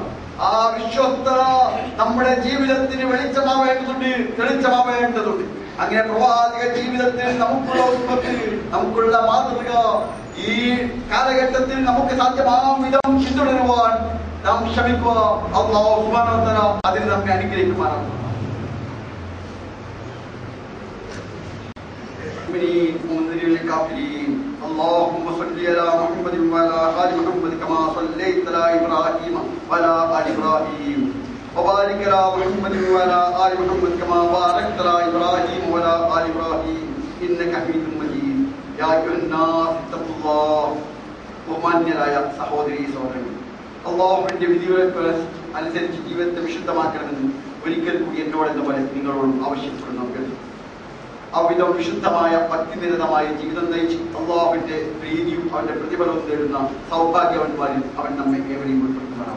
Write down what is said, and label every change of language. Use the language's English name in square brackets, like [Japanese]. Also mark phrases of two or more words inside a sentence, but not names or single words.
[Malayalam] ആ വിശ്വസ്തത നമ്മുടെ ജീവിതത്തിന് തെളിച്ചമാവേണ്ടതുണ്ട്. അങ്ങനെ പ്രവാചക ജീവിതത്തിൽ നമുക്കുള്ള ഉത്പത്തി, നമുക്കുള്ള മാതൃക ഈ കാലഘട്ടത്തിൽ നമുക്ക് സാധ്യമാകും വിധം പിന്തുടരുവാൻ നാം ശ്രമിക്കുക. [Arabic] الله سبحانه وتعالى [Malayalam] അതിന് നമ്മെ അനുഗ്രഹിക്കുമാറാകട്ടെ. [Arabic] اللهم صل على محمد وعلى آل محمد كما صليت على إبراهيم وعلى آل إبراهيم وبارك على محمد وعلى آل محمد كما باركت على إبراهيم وعلى آل إبراهيم إنك حميد مجيد. يا أيها الناس اتقوا الله. [Malayalam] ബഹുമാന്യരായ സഹോദരീ സഹോദരൻ, അല്ലാഹുവിന്റെ വിധികൾക്ക് അനുസരിച്ച് ജീവിതത്തെ വിശുദ്ധമാക്കണമെന്ന് ഒരിക്കൽ കൂടി എന്നോടെന്ന പോലെ നിങ്ങളോടും ആവശ്യപ്പെടുന്നു. അവിധം വിശുദ്ധമായ ഭക്തിനിരതമായ ജീവിതം നയിച്ച് അള്ളാഹുവിന്റെ പ്രീതിയും അവന്റെ പ്രതിഫലവും നേടുന്ന സൗഭാഗ്യവന്മാരിൽ അവൻ നമ്മെ ഏവരെയും ഉൾപ്പെടുത്തുന്നതാണ്.